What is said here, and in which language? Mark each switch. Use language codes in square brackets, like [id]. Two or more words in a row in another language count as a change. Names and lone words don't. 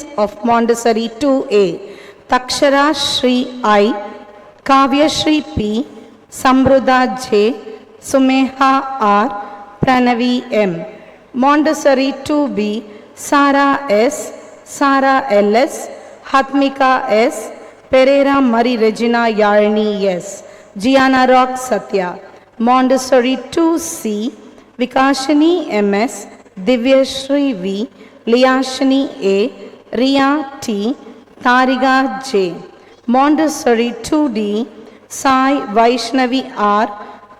[en] of Montessori 2A, Takshara Shri I, Kavya Shri P, Samruddha J, Sumeha R, Pranavi M. Montessori 2B, Sara S, Sara LS, Hatmika S, Pereira Marie Regina Yarni S, Gianna Rock Satya. Montessori 2C, Vikashini MS, Divya Shri V, Liyashini A, Riya T, Tariga J. Montessori 2D, Sai Vaishnavi R,